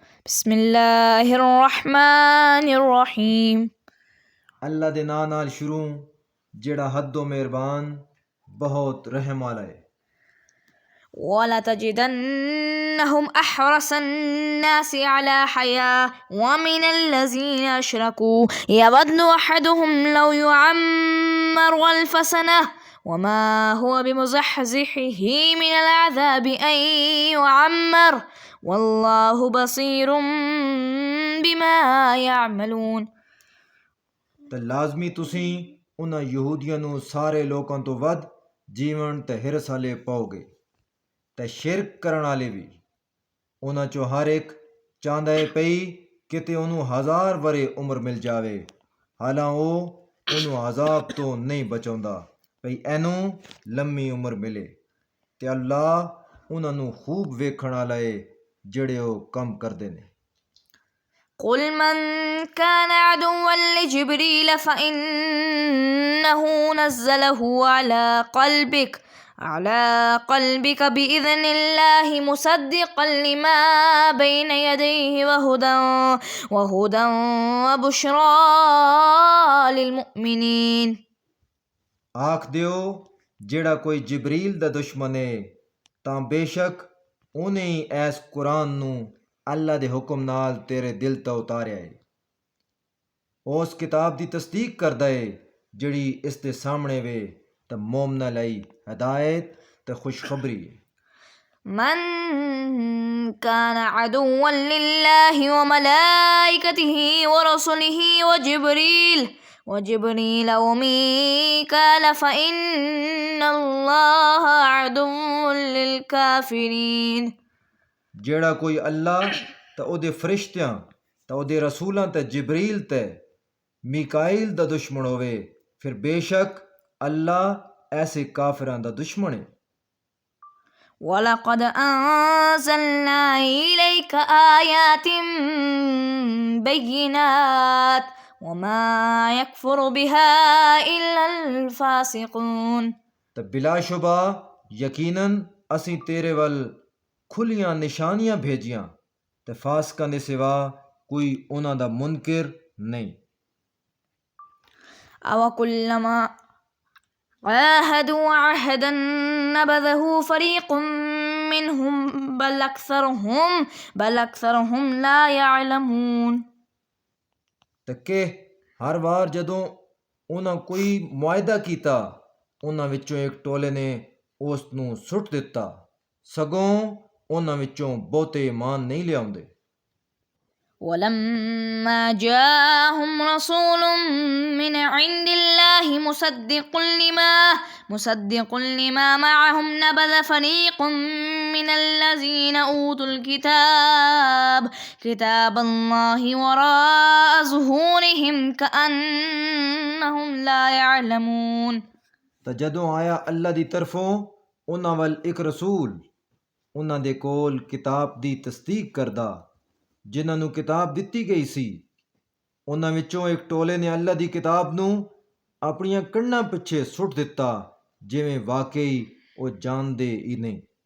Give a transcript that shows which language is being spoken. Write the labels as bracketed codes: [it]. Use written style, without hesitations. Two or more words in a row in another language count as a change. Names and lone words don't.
[ar] بسم اللہ الرحمن الرحیم۔ [pa] اللہ دے نام نال شروع جڑا حد و مہربان بہت رحم والا ہے۔ [ar] وَلَتَجِدَنَّهُمْ أَحْرَصَ النَّاسِ عَلَى حَيَاةٍ وَمِنَ الَّذِينَ أَشْرَكُوا يَوَدُّ أَحَدُهُمْ لَوْ يُعَمَّرُ أَلْفَ سَنَةٍ وَمَا هُوَ بِمُزَحْزِحِهِ مِنَ الْعَذَابِ أَنْ يُعَمَّرَ وَاللَّهُ بَصِيرٌ بِمَا يَعْمَلُونَ۔ [pa] تے لازمی تسیں انہاں یہودیاں نو سارے لوکاں تو ود جیون تے ہرس والے پاؤ گے، تے شرک کرن والے بھی انہاں چوں ہر ایک چاہندا ہے پئی کہ تے انہوں 1000 ورے عمر مل جاوے، حالاں او انہوں عذاب تو نہیں بچاوندا پئی اینوں لمبی عمر ملے، تے اللہ انہاں نو خوب ویکھن والا ہے جڑے او کم کردے نے۔ [ar] قل من كان عدوا لجبريل فإنه نزله على قلبك بإذن الله مصدقا لما بين يديه وهدى وبشرى للمؤمنين۔ [pa] آکھ دیو جیڑا کوئی جبریل دا دشمن ہے تاں بے شک انہیں ہی ایس قرآن نو اللہ دے حکم نال تیرے دل تا اتاریا ہے، اس کتاب دی تصدیق کردا ہے جڑی اس دے سامنے وے تے مومناں لئی ہدایت تے خوشخبری ہے۔ [ar] من كان عدوا لله وملائكته ورسله وجبريل وميكال فإن الله عدو للكافرين۔ [pa] جیڑا کوئی اللہ تے او دے فرشتیاں تے او دے رسولاں تے جبریل تے میکائیل دا دشمن ہوئے پھر بے شک اللہ ایسے کافراں دا دشمن ہے۔ [ar] وَلَقَدْ أَنزَلْنَا إِلَيْكَ آيَاتٍ بَيِّنَاتٍ وَمَا يَكْفُرُ بِهَا إِلَّا الْفَاسِقُونَ۔ [pa] تے بلا شبہ یقیناً اسیں تیرے ول کھلیاں نشانیاں بھیجیاں تے فاسقاں دے سوا کوئی انہاں دا منکر نہیں۔ [ar] أَوَكُلَّمَا عَاهَدُوا عَهْدًا نَبَذَهُ فَرِيقٌ مِّنْهُمْ بَلْ أَكْثَرُهُمْ لَا يَعْلَمُونَ۔ [pa] تے کہ ہر وار جدوں انہاں کوئی معاہدہ کیتا انہاں وچوں ایک ٹولے نے اس نوں سٹ دتا، سگوں انہاں وچوں بہتے ایمان نہیں لیاوندے۔ [ar] وَلَمَّا جَاءَهُمْ رَسُولٌ مِّنْ عِندِ اللَّهِ مُصَدِّقٌ لِمَا مَعَهُمْ نَبَذَ فَرِيقٌ مِّنَ الَّذِينَ أُوتُوا كِتَابَ اللَّهِ وَرَاءَ ظُهُورِهِمْ كَأَنَّهُمْ لَا يَعْلَمُونَ۔ [pa] تے جدوں آیا اللہ دی طرفوں انہاں ول ایک رسول انہاں دے کول کتاب دی تصدیق کردا جنہاں نوں کتاب دتی گئی سی، انہاں وچوں ایک ٹولے نے اللہ دی کتاب نوں اپنیاں کناں پچھے سٹ دتا جویں واقعی او جاندے ہی نہیں۔